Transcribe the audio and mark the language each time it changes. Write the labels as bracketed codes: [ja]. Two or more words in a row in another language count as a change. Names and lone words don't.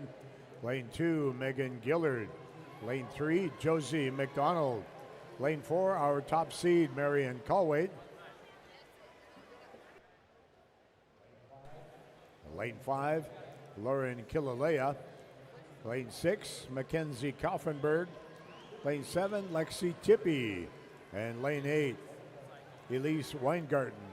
[en] Lane 2, Megan Gillard. Lane 3, Josie McDonald. Lane 4, our top seed, Marion Colwaite. Lane 5, Lauren Killalea. Lane 6, Mackenzie Kaufenberg. Lane 7, Lexi Tippy. And lane 8, Elise Weingarten.